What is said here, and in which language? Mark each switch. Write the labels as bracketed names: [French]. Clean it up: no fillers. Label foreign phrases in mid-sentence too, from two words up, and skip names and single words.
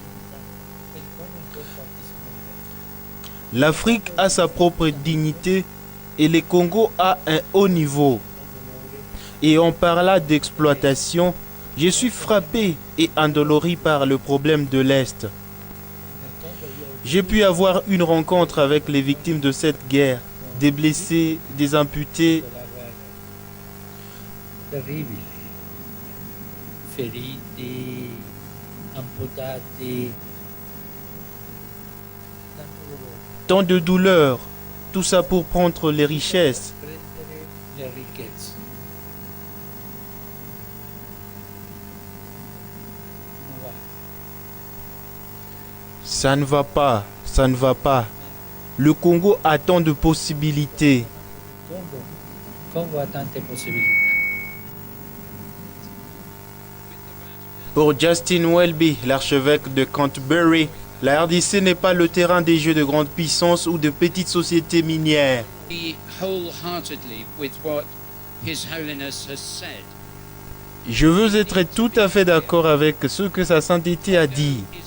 [French] L'Afrique a sa propre dignité et le Congo a un haut niveau. Et on parla d'exploitation. Je suis frappé et endolori par le problème de l'Est. J'ai pu avoir une rencontre avec les victimes de cette guerre, des blessés, des amputés. [Italian] Terribile. Feriti, amputati. [French] Tant de douleurs, tout ça pour prendre les richesses. [Italian] Le ricchezze. [French] Ça ne va pas, ça ne va pas. Le Congo a tant de possibilités. [Italian] Congo ha tante possibilità. [French] Pour Justin Welby, l'archevêque de Canterbury, la RDC n'est pas le terrain des jeux de grande puissance ou de petites sociétés minières. Je veux être tout à fait d'accord avec ce que Sa Sainteté a dit.